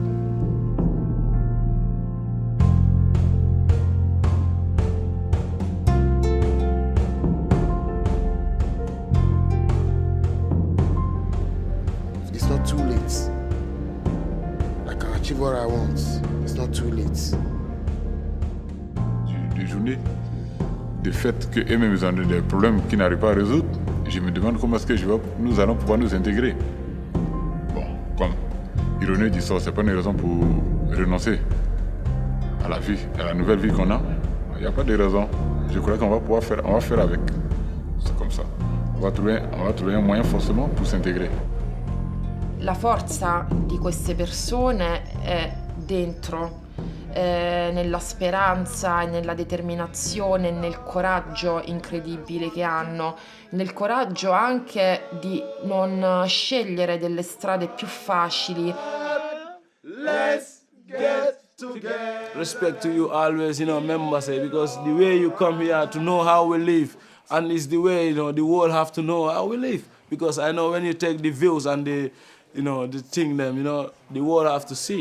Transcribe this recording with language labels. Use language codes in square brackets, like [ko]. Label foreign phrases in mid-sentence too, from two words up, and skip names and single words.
[en] It's not too late. I can achieve what I want. It's not too late. [fr] Des journées, de fait qu'eux-mêmes ils ont des problèmes qu'ils n'arrivent pas à résoudre, je me demande comment est-ce que nous allons pouvoir nous intégrer. Bon, comme ironie du sort, c'est pas une raison pour renoncer à la vie, à la nouvelle vie qu'on a. Il n'y a pas de raison. Je crois qu'on va pouvoir faire, on va faire avec. C'est comme ça. On va trouver un moyen forcément pour s'intégrer. [it] La forza di queste persone è dentro, nella speranza, nella determinazione, nel coraggio incredibile che hanno, nel coraggio anche di non scegliere delle strade più facili. [en] Let's get together. Respect to you always, members, because the way you come here to know how we live, and it's the way, the world have to know how we live. Because I know when you take the views and the thing them, the world have to see.